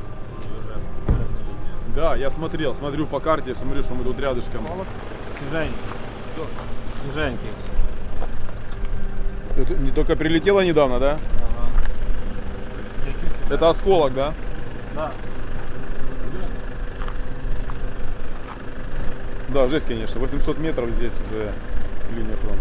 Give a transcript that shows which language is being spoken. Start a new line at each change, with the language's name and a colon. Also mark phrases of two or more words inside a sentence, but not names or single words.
Russian: Да, я смотрю по карте, смотрю, что мы тут рядышком.
Ukrainian: Свіженькі. Свіженькі всі.
Russian: Это не только прилетело недавно, да? Ага. Это осколок, да? Да. Да, жесть, конечно. 800 метров здесь уже линия фронта.